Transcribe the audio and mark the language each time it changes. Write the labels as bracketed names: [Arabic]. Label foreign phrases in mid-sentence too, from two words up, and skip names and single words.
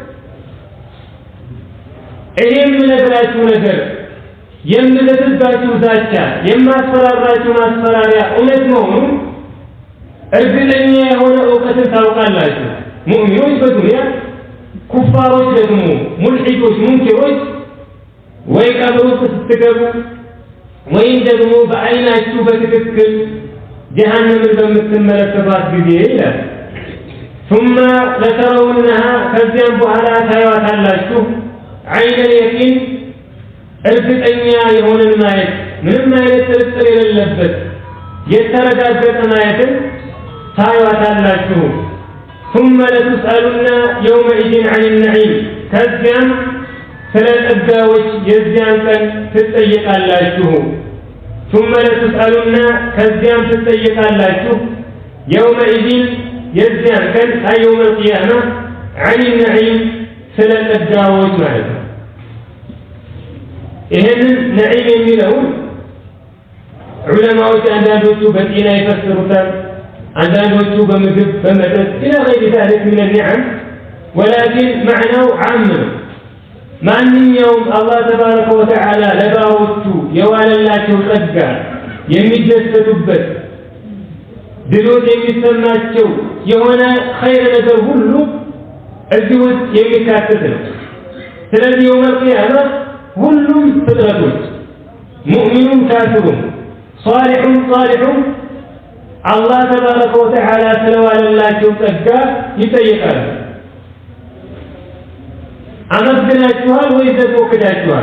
[Amharic] እኔ የምነግራችሁ ነገር የምልክባችሁ ዛቻ የማስፈራራችሁ ማስፈራሪያ እውነት መሆኑን እርግጠኛ የሆነ እውቀትን ታውቃላችሁ። ሙእሚኖች በዱንያ ኩፋሮች ደግሞ ሙልሒዶች ሙንኪሮች ወይ ቀብር ውስጥ ስትገቡ ወይም ደግሞ በዓይናችሁ በትክክል ጀሃነምን በምትመለከቷት ጊዜ ይላል ثم [Arabic] لترونها [Amharic] ከዚያም በኋላ ታዩዋታላችሁ [Arabic] عين اليقين [Amharic] እርግጠኛ የሆነን ማየት ምንም አይነት ጥርጥር የሌለበት የተረጋገጠ ማየትን ታዩዋታላችሁ [Arabic] ثم لتسألن يومئذ عن النعيم [Amharic] ከዚያም ስለ ጸጋዎች የዚያን ቀን ትጠየቃላችሁ [Arabic] ثم لتسألن [Amharic] ከዚያም ትጠየቃላችሁ يومئذ የዚያን ቀን [Arabic] يوم القيامة عن النعيم [Amharic] ስለ ጸጋዎች ማለት ነው። ይሄንን ነዒም የሚለውን ዑለማዎች አንዳንዶቹ በጤና ይፈስሩታል፣ አንዳንዶቹ በምግብ በመጠጥ [Arabic] إلى غير ذلك من النعم ولكن معناه عام [Amharic] ነው። ማንኛውም [Arabic] الله تبارك وتعالى [Amharic] ለባሮቹ የዋለላቸው ጸጋ የሚደሰቱበት ድሎት የሚሰማቸው የሆነ ኸይር ነገር ሁሉ እዚህ ውስጥ የሚካተት ነው። ስለዚህ [Arabic] يوم القيامة [Amharic] ሁሉም ፍጥረቶች ሙእሚኑም ካፊሩም ሷሊሑም ጣሊሑም [Arabic] الله تبارك وتعالى [Amharic] ስለዋለላቸው ጸጋ ይጠየቃሉ። አመስግናችኋል ወይስ ደግሞ ክዳችኋል?